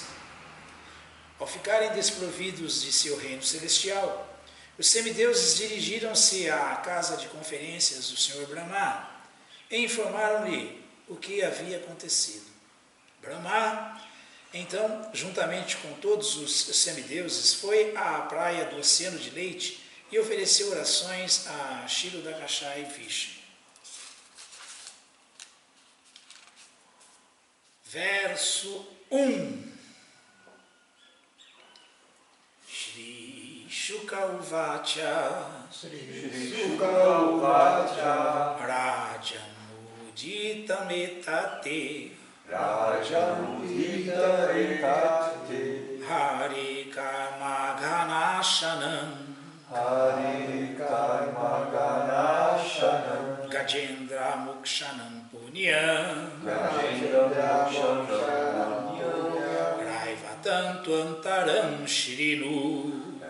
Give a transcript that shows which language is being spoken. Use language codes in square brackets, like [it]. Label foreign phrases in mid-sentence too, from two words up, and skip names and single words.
[pt] Ao ficarem desprovidos de seu reino celestial, os semideuses dirigiram-se à casa de conferências do Senhor Brahma e informaram-lhe o que havia acontecido. Brahma, então, juntamente com todos os semideuses, foi à praia do Oceano de Leite e ofereceu orações a Kshirodakashayi Vishnu. Verso 1. [sa] Shri Shuka Uvacha Rajamudita Metate Hari Karma Ganashanam Gajendra Mukshanam Punyam Raivatantu Antaram Shrinu